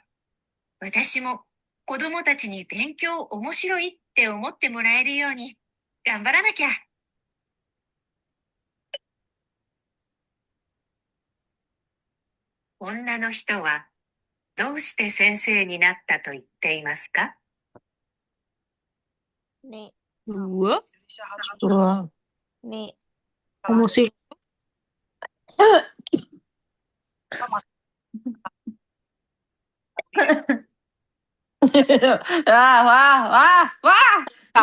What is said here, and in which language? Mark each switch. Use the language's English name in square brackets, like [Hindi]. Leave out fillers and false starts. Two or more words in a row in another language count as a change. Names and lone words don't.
[Japanese] 私も子供たちに勉強面白いって思ってもらえるように頑張らなきゃ。女の人はどうして先生になったと言っていますか？ [Indonesian] Nih, Dua. Wah. nih. Musik. Wah, wah, wah, wah. Nggak